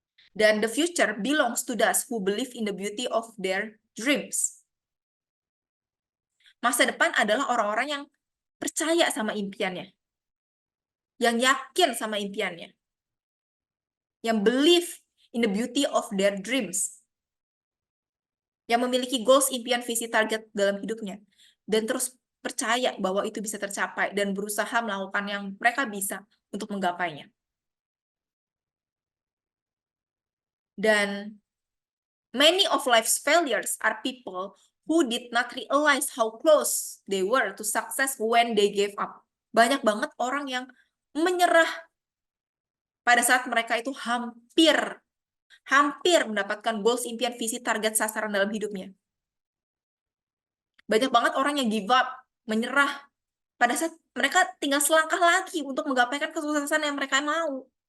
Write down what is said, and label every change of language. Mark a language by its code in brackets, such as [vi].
[en] Dan the future belongs to those who believe in the beauty of their dreams. [id] Masa depan adalah orang-orang yang percaya sama impiannya. Yang yakin sama impiannya. Yang [en] believe in the beauty of their dreams. [id] Yang memiliki goals, impian, visi, target dalam hidupnya. Dan terus percaya bahwa itu bisa tercapai dan berusaha melakukan yang mereka bisa untuk menggapainya. Dan [en] Many of life's failures are people who did not realize how close they were to success when they gave up. [id] Banyak banget orang yang menyerah pada saat mereka itu hampir mendapatkan goals, impian, visi, target, sasaran dalam hidupnya. Banyak banget orang yang [en] give up, [id] menyerah pada saat mereka tinggal selangkah lagi untuk menggapaikan kesuksesan yang mereka mau.